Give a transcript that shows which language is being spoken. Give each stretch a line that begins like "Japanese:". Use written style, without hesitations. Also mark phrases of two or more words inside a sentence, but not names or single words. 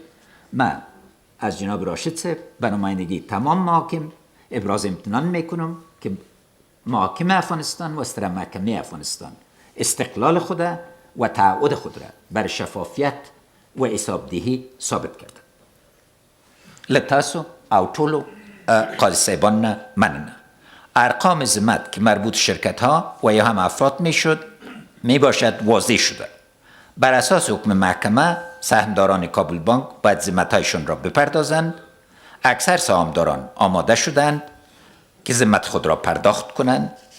Persian: من از جناب راشد صاحب به نمایندگی تمام محاکم ابراز امتنان میکنم که محاکم افغانستان و سر محکمه افغانستان استقلال خود و تعهد خود را بر شفافیت و حسابدهی ثابت کرده.
Pashto: لتاسو او ټولو قاضي صاحبان نه مننه.
Persian: ارقام ضمانت که مربوط شرکت ها و یا هم افراد می باشد واضح شده. بر اساس حکم محکمه سهامداران کابل بانک باید ضمانت‌هایشان را بپردازند. اکثر سهامداران آماده شدند که ضمانت خود را پرداخت کنند.